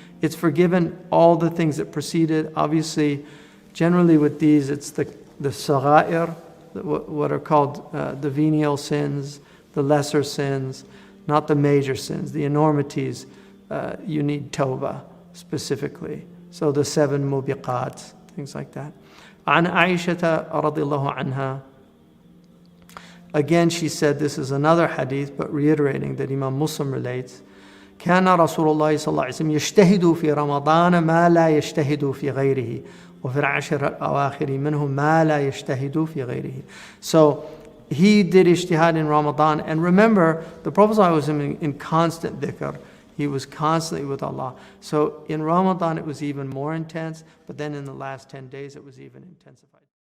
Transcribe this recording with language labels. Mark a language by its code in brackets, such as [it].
[en] It's forgiven all the things that preceded. Obviously, generally with these, it's the sagha'ir, what are called the venial sins, the lesser sins, not the major sins, the enormities. You need tawbah specifically. So the 7 mubiqat, things like that. [ar] عن عائشة رضي الله عنها. [en] Again, she said, this is another hadith, but reiterating that Imam Muslim relates. [ar] كان رسول الله صلى الله عليه وسلم يجتهد في رمضان ما لا يجتهد في غيره وفي العشر الأواخر منه ما لا يجتهد في غيره. [en] So he did ijtihad in Ramadan, and remember, the Prophet was in constant dhikr. He was constantly with Allah. So in Ramadan it was even more intense, but then in the last 10 days it was even intensified.